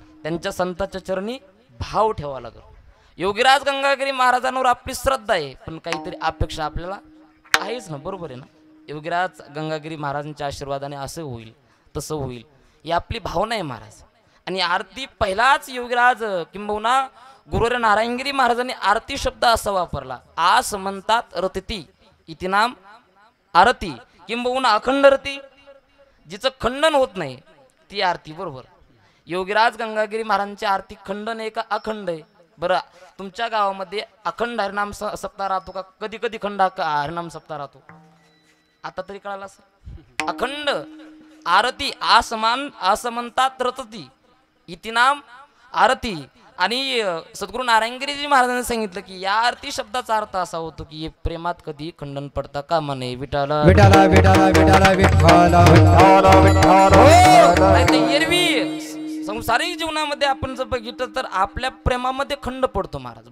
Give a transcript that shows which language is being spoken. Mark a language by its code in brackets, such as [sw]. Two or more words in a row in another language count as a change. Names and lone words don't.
[mr] त्यांच्या संतांच्या चरणी भाव ठेवा लागल. योगीराज गंगागिरी महाराजांवर आपली श्रद्धा आहे, पण काहीतरी अपेक्षा आपल्याला आहेच ना. बरोबर आहे ना. योगीराज गंगागिरी महाराजांच्या आशीर्वादाने असं होईल तसं होईल ही आपली भावना आहे महाराज. आणि आरती पहिलाच योगीराज किंबहुना गुरुवर नारायणगिरी महाराजांनी आरती शब्द असा वापरला. आस म्हणतात [sa] रतिती इति नाम आरती, [mr] किंबहुना अखंड रती, जिचं खंडन होत नाही ती आरती. बरोबर. योगीराज गंगागिरी महाराजांची आरती खंडन आहे का अखंड आहे? बरं, तुमच्या गावामध्ये अखंड हरिनाम सप्ताह राहतो का? कधी कधी खंड हरिनाम सप्ताह राहतो? आता तरी कळालं असं. अखंड आरती असं म्हणतात [sa] रतती इति नाम आरती. [mr] आणि सद्गुरू नारायणगिरीजी महाराजांनी सांगितलं की या आरती शब्दाचा अर्थ असा होतो की हे प्रेमात कधी खंडन पडता कामा नये. विठाला विठाला विठाला विठाला विठाला विठाला. एरवी संसारिक जीवनामध्ये आपण जर बघितलं तर आपल्या प्रेमामध्ये खंड पडतो महाराज.